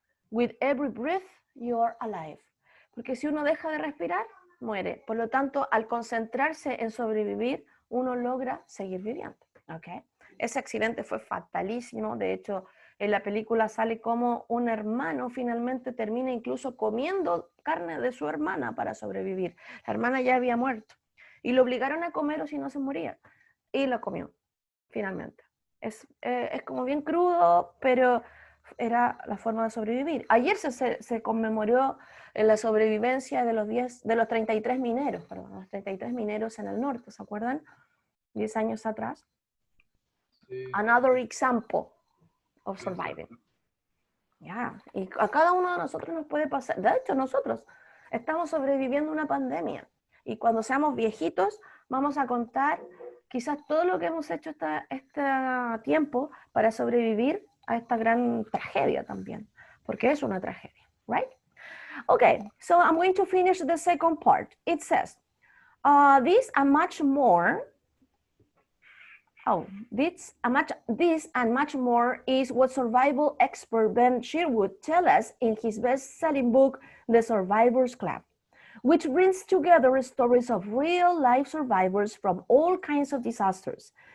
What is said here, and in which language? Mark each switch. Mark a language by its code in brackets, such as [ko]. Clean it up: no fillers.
[en] With every breath, you are alive. [es] Porque si uno deja de respirar, muere. Por lo tanto, al concentrarse en sobrevivir, uno logra seguir viviendo. ¿Okay? Ese accidente fue fatalísimo. De hecho, en la película sale como un hermano finalmente termina incluso comiendo carne de su hermana para sobrevivir. La hermana ya había muerto. Y lo obligaron a comer o si no se moría. Y lo comió, finalmente. Es como bien crudo, pero era la forma de sobrevivir. Ayer se conmemoró la sobrevivencia de los 33 mineros, perdón, los 33 mineros en el norte, ¿se acuerdan? 10 años atrás. Sí. [en] Another example of surviving. [es] Ya, y a cada uno de nosotros nos puede pasar. De hecho, nosotros estamos sobreviviendo una pandemia. Y cuando seamos viejitos, vamos a contar quizás todo lo que hemos hecho este tiempo para sobrevivir a esta gran tragedia también. Porque es una tragedia, right? [en] Okay, so I'm going to finish the second part. It says, this and much more. This and much more is what survival expert Ben Sherwood tells us in his best-selling book, The Survivors Club, which brings together stories of real-life survivors from all kinds of disasters.